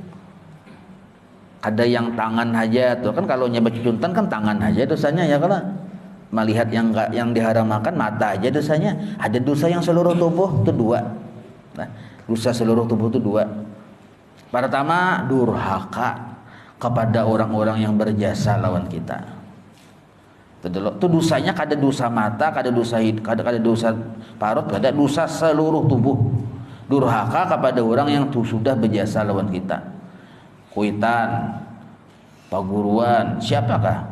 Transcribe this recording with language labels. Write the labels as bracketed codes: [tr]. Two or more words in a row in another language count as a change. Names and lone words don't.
[id] Ada yang tangan aja tuh kan, kalau nyebut juntan kan tangan aja dosanya ya, kalau melihat yang diharamkan mata aja dosanya. Ada dosa yang seluruh tubuh itu 2. Nah, dosa seluruh tubuh itu 2. Pertama, durhaka kepada orang-orang yang berjasa lawan kita. [bjn] Itu dosanya kada dosa mata, kada dosa kada dosa parut, kada dosa seluruh tubuh. [id] Durhaka kepada orang yang sudah berjasa lawan kita. [bjn] Kuitan, paguruan, siapakah?